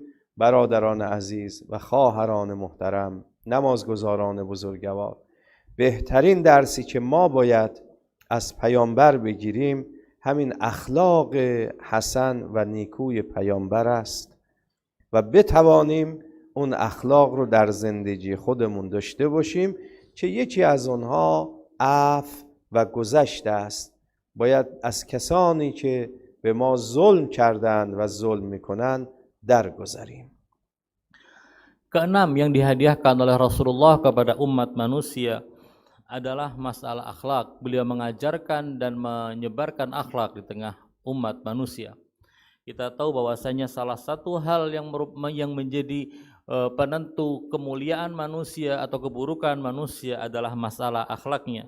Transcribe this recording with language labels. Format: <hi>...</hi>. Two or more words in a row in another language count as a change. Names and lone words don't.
<fa>برادران عزیز و خواهران محترم، نمازگزاران بزرگوار، بهترین درسی که ما باید از پیامبر بگیریم همین اخلاق حسن و نیکوی پیامبر است و بتوانیم اون اخلاق رو در زندگی خودمون داشته باشیم که یکی از اونها عفو و گذشت است. باید از کسانی که به ما ظلم کردند و ظلم میکنند درگذریم.</fa> <id>Keenam yang dihadiahkan oleh Rasulullah kepada umat manusia adalah masalah akhlak. Beliau mengajarkan dan menyebarkan akhlak di tengah umat manusia. Kita tahu bahwasanya salah satu hal yang menjadi penentu kemuliaan manusia atau keburukan manusia adalah masalah akhlaknya.</id>